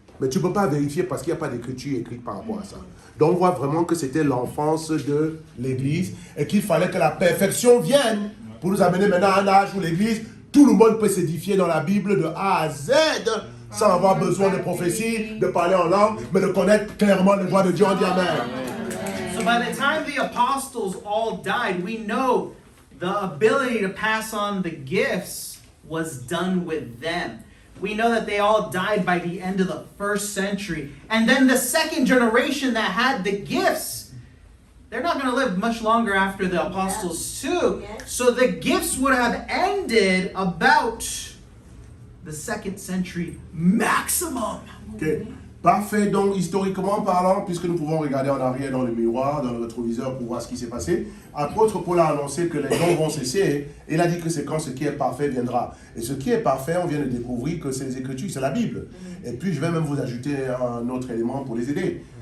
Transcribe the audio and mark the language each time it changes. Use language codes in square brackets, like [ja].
[fr] Mais tu ne peux pas vérifier parce qu'il n'y a pas d'écriture écrite par rapport à ça. Donc on voit vraiment que c'était l'enfance de l'Église et qu'il fallait que la perfection vienne pour nous amener maintenant à un âge où l'Église, tout le monde peut s'édifier dans la Bible de A à Z sans avoir besoin de prophétie, de parler en langue, mais de connaître clairement les voix de Dieu. On dit Amen. [en] So by the time the apostles all died, we know the ability to pass on the gifts was done with them. We know that they all died by the end of the first century. And then the second generation that had the gifts, they're not going to live much longer after the apostles too. So the gifts would have ended about the second century maximum. Okay. [fr] Parfait, donc historiquement parlant, puisque nous pouvons regarder en arrière dans le miroir, dans le rétroviseur pour voir ce qui s'est passé, apôtre Paul a annoncé que les dons vont cesser et il a dit que c'est quand ce qui est parfait viendra. Et ce qui est parfait, on vient de découvrir que c'est les Écritures, c'est la Bible. Et puis je vais même vous ajouter un autre élément pour les aider.